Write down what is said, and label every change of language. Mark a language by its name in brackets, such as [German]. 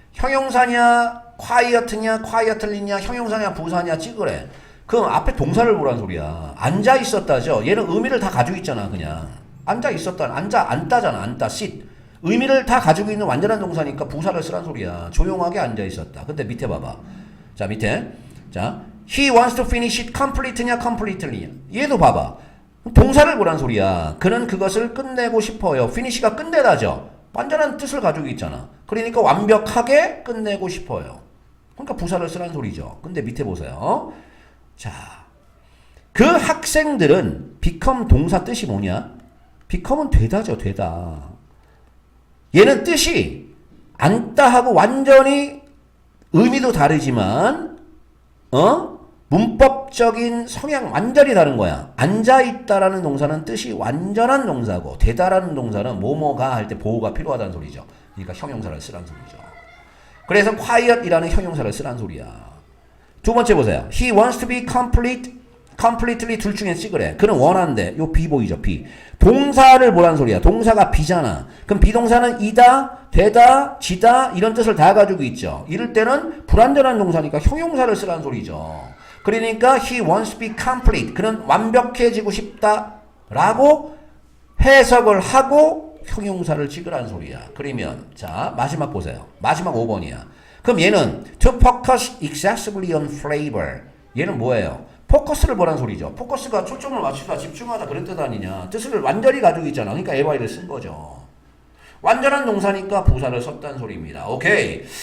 [Korean] 형용사냐, quiet냐, quietly냐, 형용사냐, 부사냐 찍으래. 그럼 앞에 동사를 보란 소리야. 앉아 있었다죠. 얘는 의미를 다 가지고 있잖아, 그냥. 앉아 있었다. 앉다잖아. 앉다, sit. 의미를 다 가지고 있는 완전한 동사니까 부사를 쓰란 소리야. 조용하게 앉아 있었다. 근데 밑에 봐봐. 자, 밑에. 자, [English] he wants to finish it complete냐, completely냐. [Korean] 얘도 봐봐. 동사를 보란 소리야. 그는 그것을 끝내고 싶어요. finish가 끝내다죠. 완전한 뜻을 가지고 있잖아. 그러니까 완벽하게 끝내고 싶어요. 그러니까 부사를 쓰란 소리죠. 근데 밑에 보세요. 자, 그 학생들은 become 동사 뜻이 뭐냐? become은 되다죠, 되다. 얘는 뜻이 앉다 하고 완전히 의미도 다르지만 문법적인 성향 완전히 다른 거야. 앉아있다라는 동사는 뜻이 완전한 동사고 되다라는 동사는 뭐뭐가 할 때 보호가 필요하다는 소리죠. 그러니까 형용사를 쓰란 소리죠. 그래서 quiet이라는 형용사를 쓰란 소리야. 두 번째 보세요. [English] He wants to be completely [Korean] 둘 중에 찍으래. 그는 원한대. 요 be 보이죠? be. 동사를 뭐란 소리야? 동사가 be잖아. 그럼 비동사는 이다, 되다, 지다 이런 뜻을 다 가지고 있죠. 이럴 때는 불완전한 동사니까 형용사를 쓰란 소리죠. 그러니까 [English] he wants to be complete. [Korean] 그는 완벽해지고 싶다라고 해석을 하고 형용사를 찍으란 소리야. 그러면 자 마지막 보세요. 마지막 5번이야. 그럼 얘는 [English] to focus excessively on flavor. [Korean] 얘는 뭐예요? 포커스를 보란 소리죠. 포커스가 초점을 맞추다, 집중하다 그런 뜻 아니냐. 뜻을 완전히 가지고 있잖아. 그러니까 every를 쓴 거죠. 완전한 동사니까 부사를 썼다는 소리입니다. 오케이.